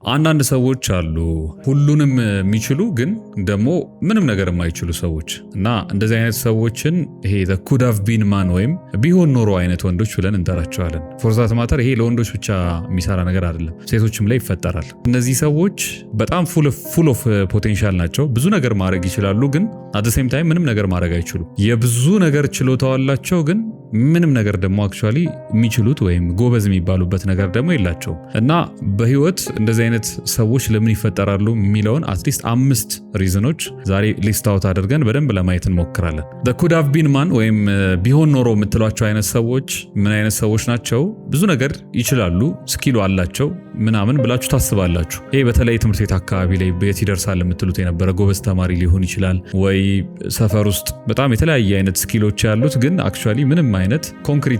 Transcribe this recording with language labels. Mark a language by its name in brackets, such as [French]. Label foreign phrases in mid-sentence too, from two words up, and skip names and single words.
[Amharic] አንዳንድ ሰዎች አሉ ሁሉንም የሚችሉ ግን ደግሞ ምንም ነገር የማይችሉ ሰዎች እና እንደዚህ አይነት ሰዎችን ይሄ [English] the could have been man [Amharic] ወይም ቢሆን ኖሮ አይነት ወንዶች ብለን እንጠራቸዋለን። [English] for that matter [Amharic] ይሄ ለወንዶች ብቻ የሚሰራ ነገር አይደለም፣ ሴቶችም ላይ ይፈጠራል። እነዚህ ሰዎች በጣም [English] full of potential [Amharic] ናቸው። ብዙ ነገር ማድረግ ይችላሉ፣ ግን [English] at the same time [Amharic] ምንም ነገር ማድረግ አይችሉም። የብዙ ነገር ችሎታው አላቸው፣ ግን ምንም ነገር ደግሞ አክቹአሊ የሚችሉት ወይም ጎበዝ የሚባሉበት ነገር ደግሞ የላቸው እና በህይወት እንደዚህ አይነት ሰዎች ለምን ይፈጠራሉ የሚለውን አትሊስት 5 ሪዝኖች ዛሬ [English] list out [Amharic] አድርገን በደንብ ለማየት እንሞክራለን። [English] the could have been man [Amharic] ወይም ቢሆን ኖሮ የምትሏቸው አይነት ሰዎች ምን አይነት ሰዎች ናቸው? ብዙ ነገር ይችላሉ፣ ስኪሉ አላቸው ምናምን ብላችሁ ታስባላችሁ። ይሄ በተለይ ትምህርት ቤት አካባቢ ላይ ቤት ይደርሳል የምትሉት የነበረ ጎበዝ ተማሪ ሊሆን ይችላል፣ ወይ ሰፈር ውስጥ በጣም የተለያየ አይነት ስኪሎች ያሉት ግን አክቹአሊ ምንም አይነት ኮንክሪት